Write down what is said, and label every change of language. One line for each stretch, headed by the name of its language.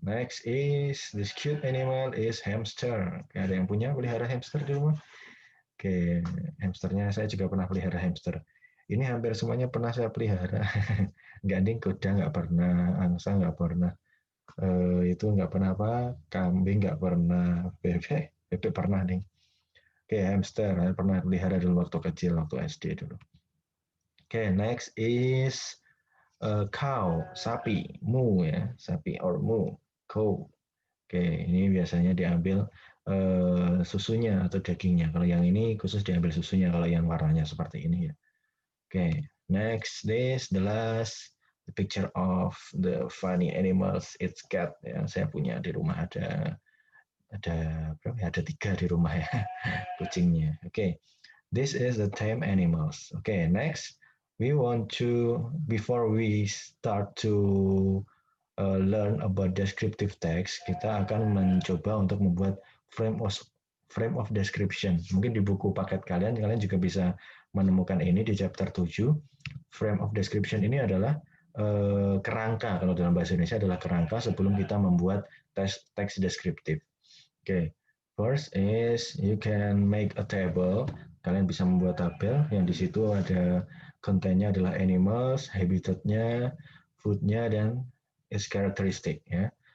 English: Next is this cute animal is hamster.
Indonesian: Oke, ada yang punya pelihara hamster di rumah? Oke, hamsternya saya juga pernah pelihara hamster. Ini hampir semuanya pernah saya pelihara. Ganding kuda nggak pernah, angsa nggak pernah, itu nggak pernah apa, kambing nggak pernah, bebek pernah nih. Oke, hamster saya pernah pelihara dulu waktu kecil, waktu SD dulu.
English: Oke, next is cow, sapi, mu ya, sapi or mu, cow.
Indonesian: Oke, ini biasanya diambil susunya atau dagingnya. Kalau yang ini khusus diambil susunya, kalau yang warnanya seperti ini ya.
English: Oke, next this the last the picture of the funny animals. It's cat ya.
Indonesian: Saya punya di rumah ada berapa ya? Ada 3 di rumah ya kucingnya.
English: Oke, this is the tame animals. Okay, next we want to before we start to learn about descriptive text,
Indonesian: kita akan mencoba untuk membuat
English: frame of description.
Indonesian: Mungkin di buku paket kalian juga bisa menemukan ini di chapter 7. Frame of description ini adalah kerangka, kalau dalam bahasa Indonesia adalah kerangka sebelum kita membuat teks deskriptif.
English: Okay. First is you can make a table.
Indonesian: Kalian bisa membuat tabel yang di situ ada kontennya adalah animals, habitatnya, foodnya, dan its characteristic ya.